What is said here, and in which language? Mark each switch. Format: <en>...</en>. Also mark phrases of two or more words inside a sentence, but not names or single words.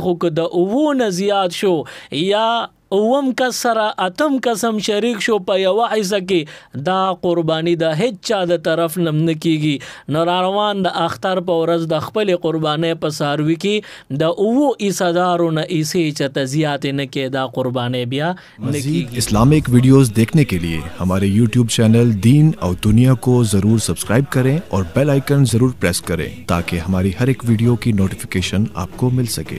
<ps>خو که د 9 نه زیات شو یا 9 کس سره 8 قسم شریک شو په یو حصہ کې، دا قربانی د هیڅ چا د طرف نه کیږي. نو روان د اختر په ورځ د خپل قربانۍ په څاروي کې د 9 حصدارو نه حصې چته زیات نه کې، دا قربانۍ بیا نه کیږي.</ps> <en>Islamic videos</en> <ur>دیکھنے کے لیے ہمارے YouTube چینل دین اور دنیا کو ضرور سبسکرائب کریں اور</ur> <en>bell icon</en> <ur>ضرور پریس کریں تاکہ ہماری ہر ایک ویڈیو کی نوٹیفکیشن آپکو مل سکے.</ur>